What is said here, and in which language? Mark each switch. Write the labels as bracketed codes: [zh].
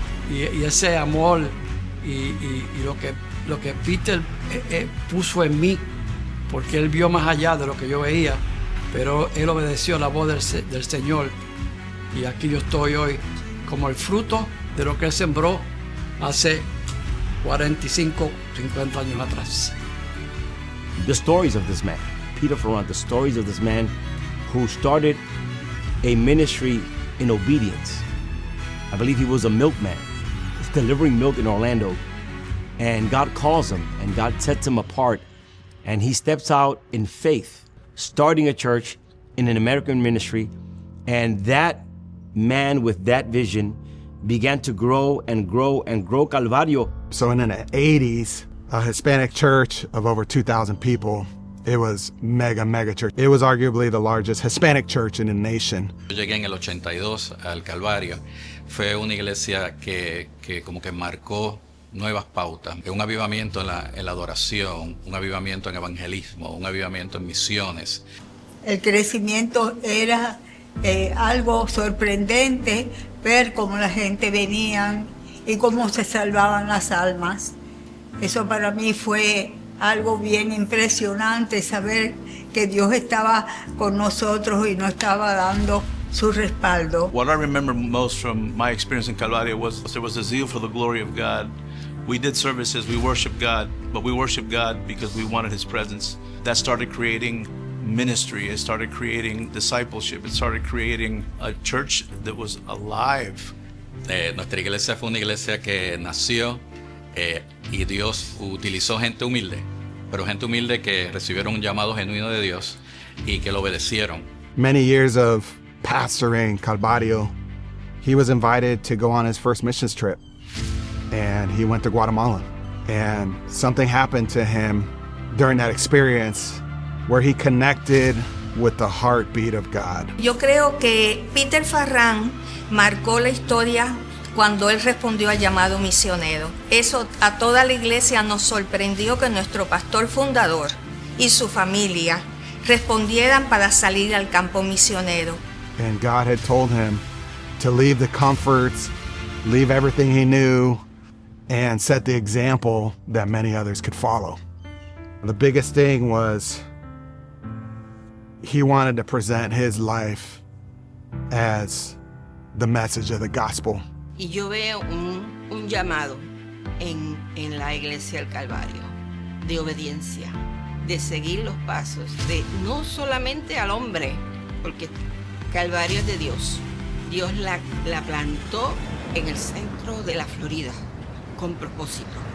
[es] Y ese amor y lo que Peter puso en mí, porque él vio más allá de lo que yo veía, pero él obedeció la voz del Señor. Y aquí yo estoy hoy como el fruto de lo que él sembró hace 45, 50 años atrás. [en] The stories of this man, Peter Ferrand, the stories of this man who started a ministry in obedience. I believe he was a milkman, delivering milk in Orlando. And God calls him and God sets him apart. And he steps out in faith, starting a church in an American ministry. And that man with that vision began to grow and grow and grow Calvario. So in the 80s, a Hispanic church of over 2,000 people, it was mega church. It was arguably the largest Hispanic church in the nation. [es] Yo llegué en el 82 al Calvario. Fue una iglesia que como que marcó nuevas pautas, un avivamiento en la adoración, un avivamiento en evangelismo, un avivamiento en misiones. El crecimiento era algo sorprendente ver cómo la gente venía y cómo se salvaban las almas. Eso para mí fue algo bien impresionante, saber que Dios estaba con nosotros y nos estaba dando su respaldo. [en] What I remember most from my experience in Calvario was there was a zeal for the glory of God. We did services, we worshiped God, but we worshiped God because we wanted His presence. That started creating ministry, it started creating discipleship, it started creating a church that was alive. [es] Nuestra iglesia fue una iglesia que nació y Dios utilizó gente humilde, pero gente humilde que recibieron un llamado genuino de Dios y que lo obedecieron. [en] Many years of pastoring Calvario, he was invited to go on his first missions trip, and he went to Guatemala. And something happened to him during that experience where he connected with the heartbeat of God. [es] Yo creo que Peter Farran marcó la historia cuando él respondió al llamado misionero. Eso a toda la iglesia nos sorprendió, que nuestro pastor fundador y su familia respondieran para salir al campo misionero. [en] And God had told him to leave the comforts, leave everything he knew, and set the example that many others could follow. The biggest thing was he wanted to present his life as the message of the gospel. [es] Y yo veo un llamado en la iglesia del Calvario, de obediencia, de seguir los pasos, de no solamente al hombre, porque Calvario es de Dios. Dios la plantó en el centro de la Florida, con propósito.